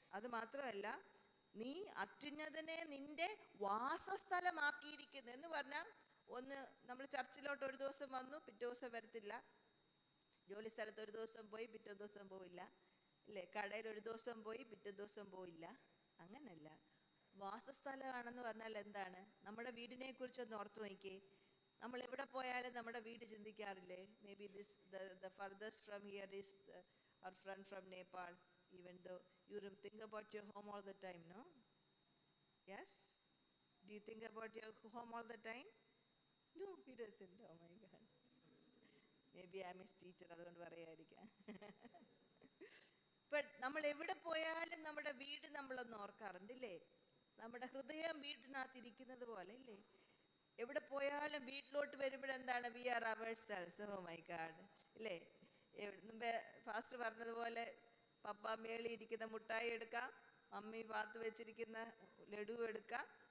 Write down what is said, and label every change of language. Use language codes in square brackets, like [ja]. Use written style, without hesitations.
[ml] അത് മാത്രമല്ല, നീ അത്യുന്നതനെ നിന്റെ വാസസ്ഥലമാക്കിയിരിക്കുന്നു എന്ന് പറഞ്ഞാൽ, ഒന്ന് നമ്മൾ ചർച്ചിലോട്ട് ഒരു ദിവസം വന്നു, പിറ്റേ ദിവസം വരത്തില്ല. ജോലി സ്ഥലത്ത് ഒരു ദിവസം പോയി, പിറ്റേ ദിവസം പോയില്ല, അല്ലേ? കടയിൽ ഒരു ദിവസം പോയി, പിറ്റേ ദിവസം പോയില്ല. അങ്ങനല്ല. വാസസ്ഥലമാണെന്ന് പറഞ്ഞാൽ എന്താണ്? നമ്മുടെ വീടിനെ കുറിച്ചൊന്ന് ഓർത്തു നോക്കിയേ. നമ്മൾ എവിടെ പോയാലും നമ്മുടെ വീട് ചിന്തിക്കാറില്ലേ? [en] Maybe the furthest from here is our friend from Nepal, even though you think about your home all the time, no? Yes? Do you think about your home all the time? No, he doesn't. Oh my God. Maybe I'm his teacher, [ml] അതുകൊണ്ട് പറയാതിരിക്കാം. But നമ്മൾ എവിടെ പോയാലും നമ്മുടെ വീട് നമ്മളൊന്ന് ഓർക്കാറുണ്ട്, ഇല്ലേ? നമ്മുടെ ഹൃദയം വീട്ടിനകത്ത് ഇരിക്കുന്നത് പോലെ, ഇല്ലേ? എവിടെ പോയാലും വീട്ടിലോട്ട് വരുമ്പോഴെന്താണ്, [en] We are ourselves. Oh my God, [ml] ഇല്ലേ? മുമ്പേ ഫാസ്റ്റ് പറഞ്ഞതുപോലെ പപ്പ മേളി ഇരിക്കുന്ന മുട്ടായി എടുക്കാം, മമ്മി പാത്ത് വെച്ചിരിക്കുന്ന ലഡു എടുക്കാം.